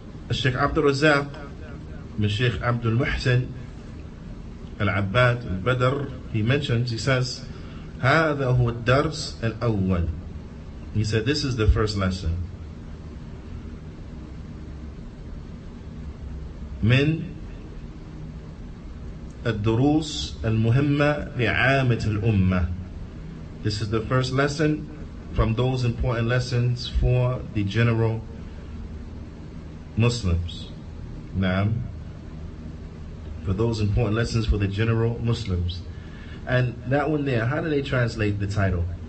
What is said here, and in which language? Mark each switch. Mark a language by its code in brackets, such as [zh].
[en] Sheikh Abdul Razak, Sheikh Abdul Muhsin Al-Abbad Al-Badr, he mentions, he says, [ar] هذا هو الدرس الأول. [en] He said, this is the first lesson. [ar] من الدروس المهمة لعامة الأمة. [en] This is the first lesson from those important lessons for the general Muslims. Naam. For those important lessons for the general Muslims. And that one there, how do they translate the title?